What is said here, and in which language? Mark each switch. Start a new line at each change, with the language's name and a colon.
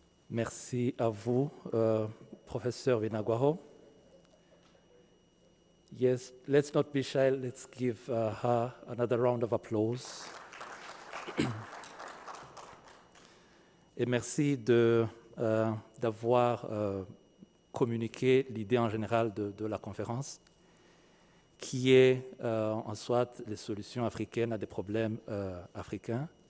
French: Merci à vous, Professeur Vinagwaho.
English: Yes, let's not be shy. Let's give her another round of applause.
French: Et merci d'avoir communiqué l'idée en général de la conférence, qui est en soit les solutions africaines à des problèmes africains.